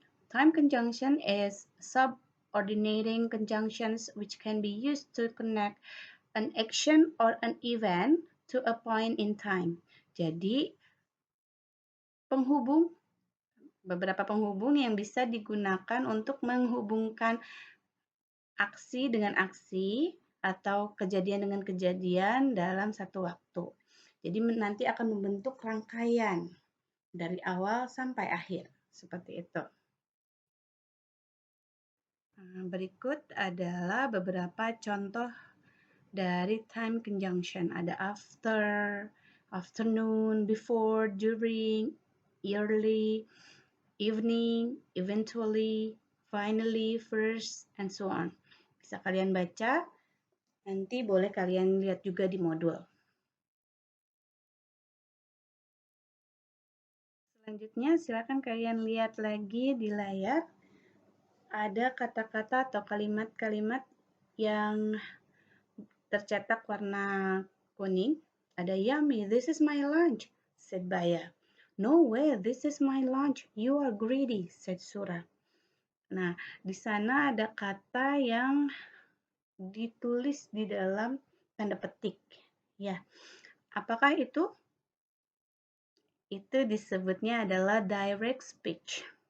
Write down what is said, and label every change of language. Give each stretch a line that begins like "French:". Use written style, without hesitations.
English: Time conjunction is subordinating conjunctions which can be used to connect an action or an event to a point in time.
Indonesian: Jadi, beberapa penghubung yang bisa digunakan untuk menghubungkan aksi dengan aksi atau kejadian dengan kejadian dalam satu waktu. Jadi nanti akan membentuk rangkaian dari awal sampai akhir, seperti itu. Berikut adalah beberapa contoh dari time conjunction. Ada
English: after, afternoon, before, during, early, evening, eventually, finally, first, and so on.
Indonesian: Bisa kalian baca, nanti boleh kalian lihat juga di modul. Selanjutnya, silakan kalian lihat lagi di layar. Ada kata-kata atau kalimat-kalimat yang tercetak warna kuning. Ada
English: yummy, this is my lunch, said Baya. No way, this is my lunch, you are greedy, said Sura.
Indonesian: Nah, di sana ada kata yang ditulis di dalam tanda petik. Ya, apakah itu? Itu disebutnya adalah direct speech.